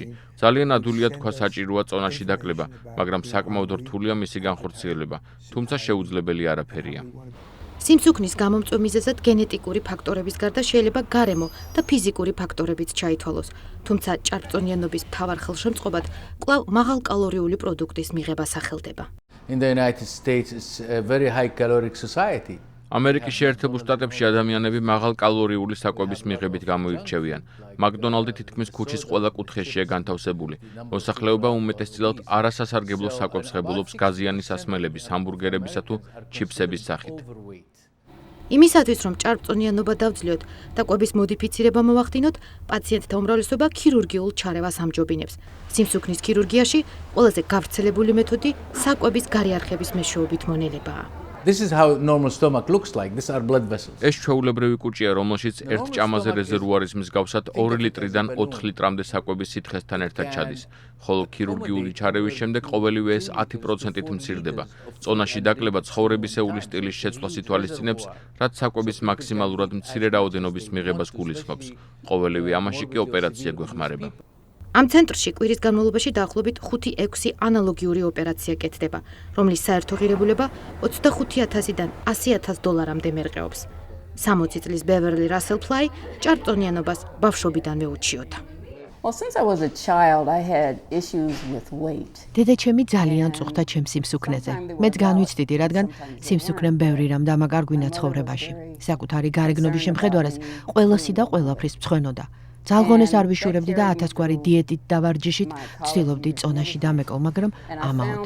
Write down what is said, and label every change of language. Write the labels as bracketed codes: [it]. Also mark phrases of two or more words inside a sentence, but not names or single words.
[ka] ძალიან ადვილია თქვა საჭიროა წონაში დაკლება, მაგრამ საკმაოდ რთულია მისი განხორციელება, თუმცა შეუძლებელი არაფერია. სიმსუქნის გამომწვევ მიზეზად გენეტიკური ფაქტორების გარდა შეიძლება გარემო და ფიზიკური ფაქტორებიც ჩაითვალოს, თუმცა ჭარბწონიანობის მთავარ ხელშემწყობად კვლავ მაღალკალორიული პროდუქტის მიღება სახელდება. [en] In the United States it's a very high caloric society. [ka] ამერიკის შეერთებულ შტატებში ადამიანები მაღალკალორიული საკვების მიღებით გამოირჩევიან. მაკდონალდი თითქმის ქუჩის ყველა კუთხეშია განთავსებული. მოსახლეობა უმეტესწილად არასასარგებლო საკვებს ღებულობს გაზიანი სასმელების, ჰამბურგერებისა თუ ჩიფსების სახით. იმისათვის, რომ ჭარბწონიანობა დავძლიოთ და კვების მოდიფიცირება მოვახდინოთ, პაციენტთა უმრავლესობა ქირურგიულ ჩარევას ამჯობინებს. სიმსუქნის ქირურგიაში ყველაზე გავრცელებული მეთოდი საკვების გარიარხების მეშვეობით მონელებაა. [en] This is how normal stomach looks like. These are blood vessels. [ka] ეს ჩვეულებრივი კუჭია, რომელშიც ერთ ჭამაზე რეზერვუარის მსგავსად 2 ლიტრიდან 4 ლიტრამდე საკვების სითხესთან ერთად ჩადის, ხოლო ქირურგიული ჩარევის შემდეგ ყოველივე ეს 10%-ით მცირდება. წონაში დაკლება ცხოვრებისეული სტილის შეცვლას ითვალისწინებს, რაც საკვების მაქსიმალურად მცირე რაოდენობის მიღებას გულისხმობს. ყოველივე ამაში კი ოპერაცია გვეხმარება. ამ ცენტრში კვირის განმავლობაში დაახლოებით 5-6 ანალოგიური ოპერაცია კეთდება, რომლის საერთო ღირებულება 25,000-დან 100,000 დოლარამდე მერყეობს. 60 წლის ბევერლი რასელ ფლაი ჭარბწონიანობას ბავშვობიდანვე უჩიოდა. [en] Well, since I was a child, I had issues with weight. [ka] დედაჩემი ძალიან წუხდა ჩემს სიმსუქნეზე. მეც განვიცდიდი, რადგან სიმსუქნემ ბევრი რამ დამაკარგვინა ცხოვრებაში. საკუთარი გარეგნობის შემხედვარეს ყველასი და ყველაფრის მცხვენოდა. ძალღონეს არ ვიშურებდი და 1000 გვარი დიეტით და ვარჯიშით ვცდილობდი წონაში დამეკო, მაგრამ ამაოდ.